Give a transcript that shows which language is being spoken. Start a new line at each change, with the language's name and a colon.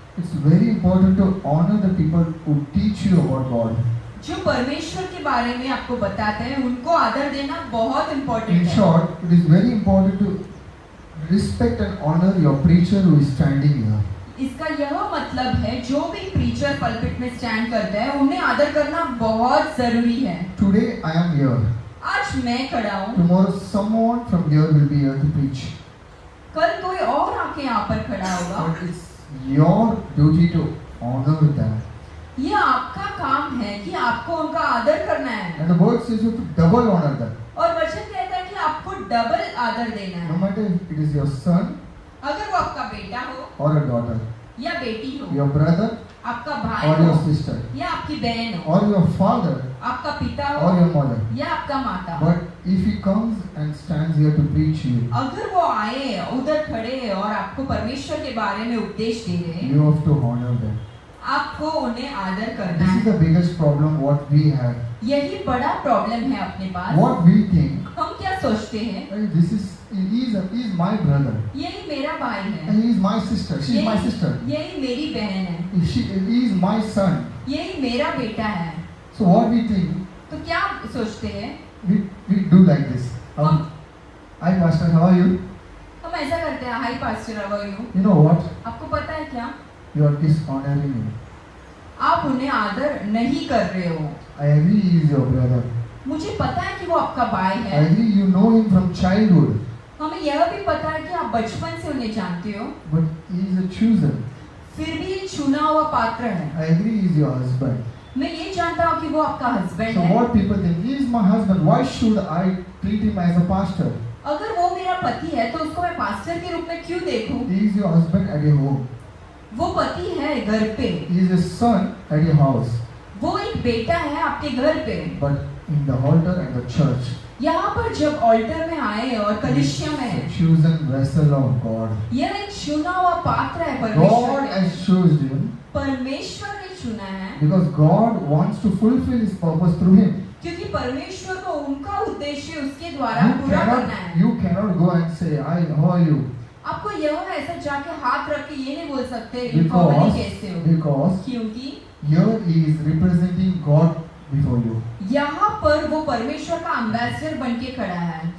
English: it's very important to honor the people who teach you about God.
Hindi: जो परमेश्वर के बारे में आपको बताते हैं उनको आदर देना बहुत
English: In
Hindi: इम्पोर्टेंट है.
English: short, it is very important to respect and honor your preacher who is standing here.
Hindi: इसका यह मतलब है जो भी प्रीचर पल्पिट में स्टैंड करता है उन्हें आदर करना बहुत जरूरी है.
English: Today I am here.
Hindi: आज मैं खड़ा हूँ,
English: Tomorrow someone from here will be here to preach.
Hindi: कल कोई और आके यहाँ पर खड़ा होगा.
English: But it's your duty to honor them.
Hindi: ये आपका काम है कि आपको उनका आदर करना है.
English: And the word says you have to double honor them.
Hindi: और वचन कहता है कि आपको डबल आदर देना
English: No
Hindi: है.
English: matter if it is your son
Hindi: अगर वो आपका बेटा हो
English: or a daughter,
Hindi: या बेटी हो,
English: your brother
Hindi: आपका भाई
English: or your
Hindi: हो
English: sister,
Hindi: या आपकी बहन हो,
English: or your father
Hindi: आपका पिता
English: or
Hindi: हो
English: your mother.
Hindi: या आपका माता हो.
English: But if he comes and stands here to preach you,
Hindi: अगर वो आए उधर खड़े और आपको परमेश्वर के बारे में उपदेश दे रहे हैं,
English: you have to honor them.
Hindi: आपको उन्हें आदर करना
English: This is
Hindi: है.
English: the biggest problem what we have.
Hindi: यही बड़ा प्रॉब्लम है अपने पास.
English: What we think,
Hindi: हम क्या सोचते हैं,
English: he is my brother,
Hindi: यही मेरा भाई है,
English: and he is my sister, she is my sister,
Hindi: यही मेरी बहन है,
English: he is my son.
Hindi: यही मेरा बेटा है.
English: So what we think,
Hindi: तो क्या सोचते हैं,
English: we do like this. Hi pastor, how are you?
Hindi: हम ऐसा करते हैं.
English: Hi pastor, how are you? You know what?
Hindi: आपको पता है क्या,
English: You are dishonoring me.
Hindi: आप उन्हें आदर नहीं कर रहे हो.
English: I agree he is your brother.
Hindi: मुझे पता है कि वो आपका भाई
English: I
Hindi: है.
English: agree you know him from childhood,
Hindi: हमें यह भी पता है कि आप बचपन से उन्हें जानते हो.
English: but he is a chooser.
Hindi: फिर भी ये चुना हुआ पात्र है.
English: I agree he is your husband.
Hindi: मैं ये जानता हूँ कि वो आपका हस्बैंड
English: So
Hindi: है.
English: what people think, he is my husband, why should I treat him as a pastor?
Hindi: अगर वो मेरा पति है तो उसको मैं पास्टर के रूप में क्यों देखूं?
English: He is your husband at your home.
Hindi: वो पति है घर पे,
English: He is a son at your house.
Hindi: वो एक बेटा है आपके घर पे.
English: But in the altar and the church,
Hindi: यहाँ पर जब ऑल्टर में आए और कलिसिया में
English: he
Hindi: है,
English: is a chosen vessel of God.
Hindi: यह एक चुना हुआ पात्र है परमेश्वर
English: God
Hindi: ने.
English: has chosen him
Hindi: परमेश्वर ने चुना है
English: because God wants to fulfill his purpose through him.
Hindi: क्योंकि परमेश्वर को उनका उद्देश्य उसके द्वारा पूरा करना है.
English: You cannot go and say, "Hi, how are you?"
Hindi: आपको यह ऐसा जाके हाथ रख के ये नहीं बोल सकते रिकवरी कैसे हो,
English: Because
Hindi: क्योंकि
English: here he is representing God before you.
Hindi: यहाँ पर वो परमेश्वर का एम्बेसडर बन के खड़ा है.